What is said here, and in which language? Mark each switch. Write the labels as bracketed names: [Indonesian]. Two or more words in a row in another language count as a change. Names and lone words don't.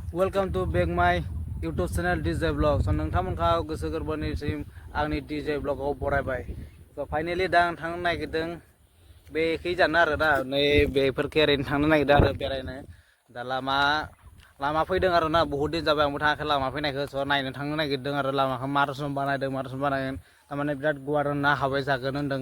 [English] Welcome to back my YouTube channel DJ Vlog. [Bodo] So नोंथांमोनखौ गोसो गोरबोनिसिम आंनि DJ Vlogआव बरायबाय. So finally दा आं थांनो नागिरदों बेखै जानो आरो दा नै बेफोरखै ओरैनो थांनो नागिरदों आरो बेरायनो. दा लामा फैदों आरो ना बहुत दिन जाबाय आंबो थाङाखै लामा फैनायखौ स' नायनो थांनो नागिरदों आरो लामाखौ मा रोखोम बानायगोन थारमाने बिराद गुवार ना हाबाय जागोन होनदों.